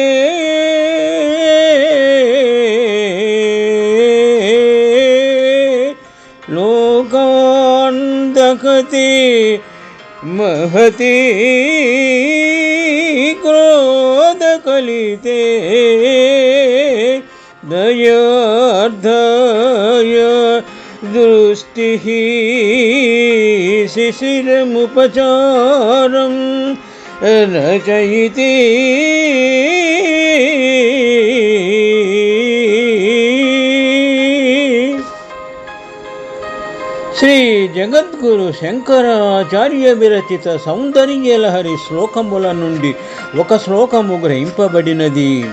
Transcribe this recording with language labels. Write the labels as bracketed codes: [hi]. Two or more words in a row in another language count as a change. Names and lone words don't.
[sa] लोकान् दहति महती क्रोधकलिते दयार्धाय दृष्टिः शिशिरमुपचारं रचयति [te] శ్రీ జగద్గురు శంకరాచార్య విరచిత సౌందర్యలహరి శ్లోకముల నుండి ఒక శ్లోకము గ్రహింపబడినది.